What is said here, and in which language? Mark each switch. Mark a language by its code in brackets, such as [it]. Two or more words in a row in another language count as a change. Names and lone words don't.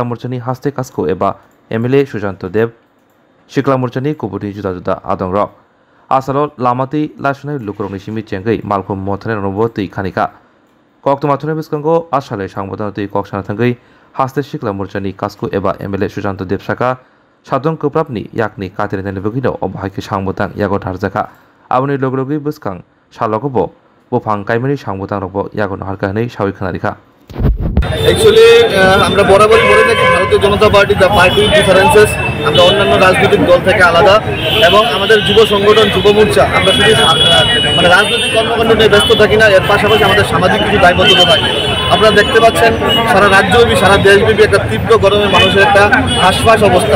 [trp] मोर्चानि हास्ते कास्को एबा एमएलए सुशांत देव सिक्ला मोर्चानि कुबुनि जुदा जुदा आदंग आसालो लामातै लासुनाय लुकुरंनि सिमी चेंगै मालखम मथाने रनबो तै खानिका कक तमाथुने बिस्कंगो आसाले सांबोदान तै कक साना थांगै हास्ते सिक्ला मोर्चानि कास्को एबा एमएलए सुशांत देव साका सादं कोप्राबनि याकनि कातिरनायनि बगिनो अबहायके सांबोदान यागो थारजाका आबनि लगलगै बिस्कां सालगबो बफां काइमानि सांबोदान रबो यागो हारकानै सावि खोनारिखा [bn] एक्चुअली আমরা বরাবর বলে থাকি ভারতীয় জনতা পার্টি [en] the party differences [bn] আমরা অন্যান্য রাজনৈতিক দল থেকে আলাদা এবং আমাদের যুব সংগঠন যুব মোর্চা আমরা শুধু মানে রাজনৈতিক কর্মকাণ্ড নিয়ে ব্যস্ত থাকি না, এর পাশাপাশি আমাদের সামাজিক কিছু দায়বদ্ধতা থাকে। আপনারা দেখতে পাচ্ছেন সারা রাজ্যব্যাপী সারা দেশব্যাপী একটা তীব্র গরমে মানুষের একটা হাঁসফাঁস অবস্থা।